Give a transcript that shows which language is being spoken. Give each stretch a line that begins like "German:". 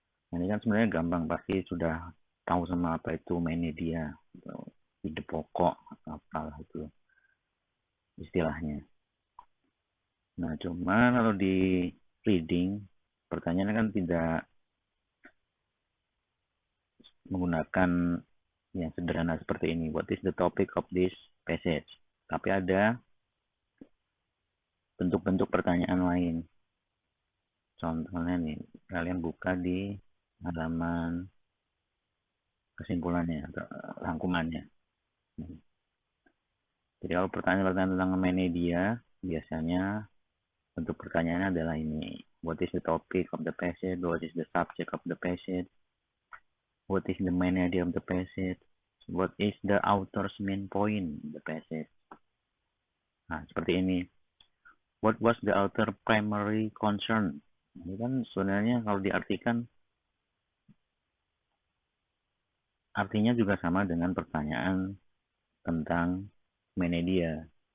Indonesian: Nah, ini kan sebenarnya gampang, pasti sudah tahu sama apa itu main media, ide pokok, apalah itu istilahnya. Nah, cuma kalau di reading, pertanyaannya kan tidak menggunakan yang sederhana seperti ini.
English: What is the topic of this passage?
Indonesian: Tapi ada bentuk-bentuk pertanyaan lain. Contohnya nih, kalian buka di halaman kesimpulannya atau rangkumannya. Jadi kalau pertanyaan-pertanyaan tentang media, biasanya bentuk pertanyaannya adalah ini.
English: What is the topic of the passage? What is the subject of the passage? What is the main idea of the passage? What is the author's main point in the passage?
Indonesian: Nah, seperti ini.
English: What was the author primary concern?
Indonesian: Ini kan sebenarnya kalau diartikan, artinya juga sama dengan pertanyaan tentang media.